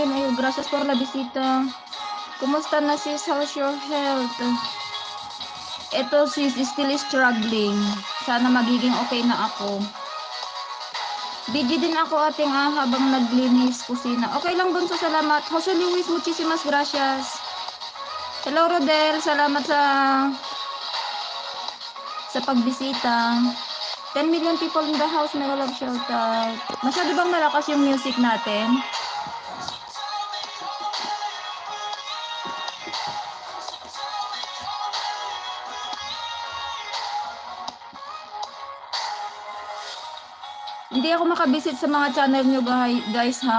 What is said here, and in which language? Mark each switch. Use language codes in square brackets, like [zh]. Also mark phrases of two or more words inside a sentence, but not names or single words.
[es] Ay, gracias por la visita. [tl] Kumusta na sis? [en] How's your health? [tl] Ito sis, [en] still struggling. [tl] Sana magiging okay na ako. Busy din ako ating habang naglinis kusina. Okay lang bunso, salamat. [es] Jose Luis, muchísimas gracias. [tl] Hello Rodel, salamat sa pagbisita. [en] 10 million people in the house, mega love shoutout. [tl] Masyado bang malakas yung music natin? Hindi ako makabisit sa mga channel nyo guys ha.